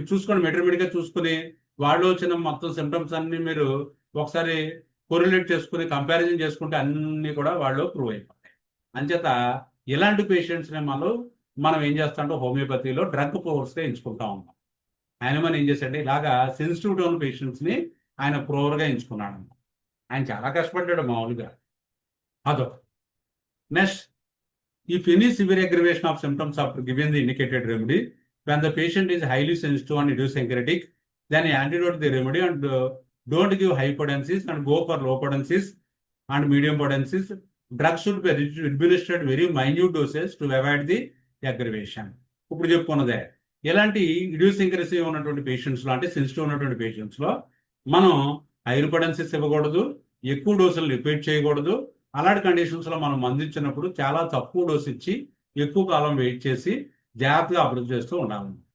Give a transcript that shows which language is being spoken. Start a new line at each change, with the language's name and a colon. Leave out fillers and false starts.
Telugu: మీరు చూసుకోండి, మెటీరియల్గా చూసుకుని వాళ్ళు వచ్చిన మొత్తం సిమ్టమ్స్ అన్ని మీరు ఒకసారి కొరిలేట్ చేసుకుని కంపారిజన్ చేసుకుంటే అన్నీ కూడా వాళ్ళు ప్రూవ్ అయిపోతాయి. అంచేత ఇలాంటి పేషెంట్స్ని మనం ఏం చేస్తామంటే హోమియోపతిలో డ్రగ్ ఫోర్స్గా ఎంచుకుంటా ఉంటాం. ఆయన మనం ఏం చేశాడంటే ఇలాగా సెన్సిటివిటీ ఉన్న పేషెంట్స్ని ఆయన ప్రోవర్గా ఎంచుకున్నాడు. ఆయన చాలా కష్టపడ్డాడు మామూలుగా. అదో
English: Next, if any severe aggravation of symptoms after giving the indicated remedy, when the patient is highly sensitive and idiosyncratic, then antidote the remedy and don't give high potencies and go for low potencies and medium potencies. Drugs should be administered very minute doses to avoid the aggravation.
Telugu: ఇప్పుడు చెప్పుకున్నదే ఎలాంటి idiosyncrasy ఉన్నటువంటి పేషెంట్స్లో, అంటే sensitive ఉన్నటువంటి పేషెంట్స్లో మనం hire potencies ఇవ్వకూడదు, ఎక్కువ డోసులు repeat చేయకూడదు. అలాంటి కండిషన్స్లో మనం మందు ఇచ్చినప్పుడు చాలా తక్కువ డోస్ ఇచ్చి ఎక్కువ కాలం వెయిట్ చేసి జాగ్రత్తగా అభివృద్ధి చేస్తూ ఉండాలి.